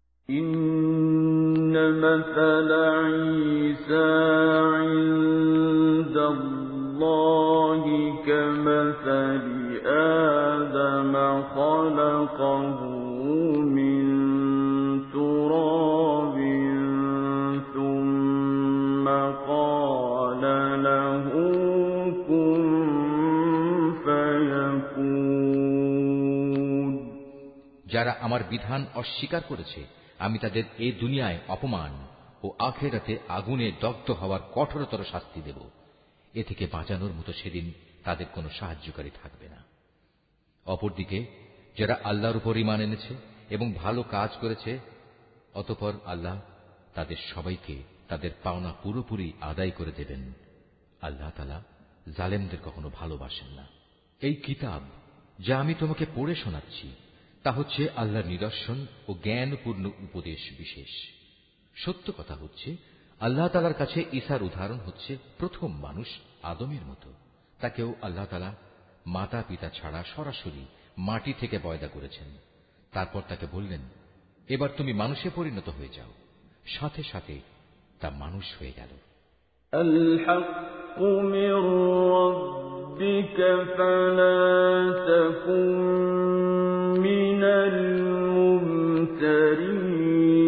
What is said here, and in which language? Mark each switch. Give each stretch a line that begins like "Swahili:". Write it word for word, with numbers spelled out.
Arabic: إن مثل عيسى عند الله كمثل آدم خلقه من تراب ثم قال له كن فيكون.
Bangla: যারা আমার বিধান অস্বীকার করেছে আমি তাদের এ দুনিয়ায় অপমান ও আখেরাতে আগুনে দগ্ধ হওয়ার কঠোরতর শাস্তি দেব। এ থেকে বাঁচানোর মতো সেদিন তাদের কোনো সাহায্যকারী থাকবে না। অপরদিকে যারা আল্লাহর উপর ঈমান এনেছে এবং ভালো কাজ করেছে, অতঃপর আল্লাহ তাদের সবাইকে তাদের পাওনা পুরোপুরি আদায় করে দেবেন। আল্লাহ তাআলা জালেমদের কখনো ভালোবাসেন না। এই কিতাব যা আমি তোমাকে পড়ে শোনাচ্ছি তা হচ্ছে আল্লাহর নিদর্শন ও জ্ঞানপূর্ণ উপদেশ বিশেষ। সত্য কথা হচ্ছে আল্লাহ তাআলার কাছে ঈসার উদাহরণ হচ্ছে প্রথম মানুষ আদমের মতো। তাকেও আল্লাহ তাআলা মাতা পিতা ছাড়া সরাসরি মাটি থেকে পয়দা করেছেন। তারপর তাকে বললেন, এবার তুমি মানুষে পরিণত হয়ে যাও। সাথে সাথে তা মানুষ হয়ে গেল।
Arabic: الحق من ربك فلا تكن من الممترين.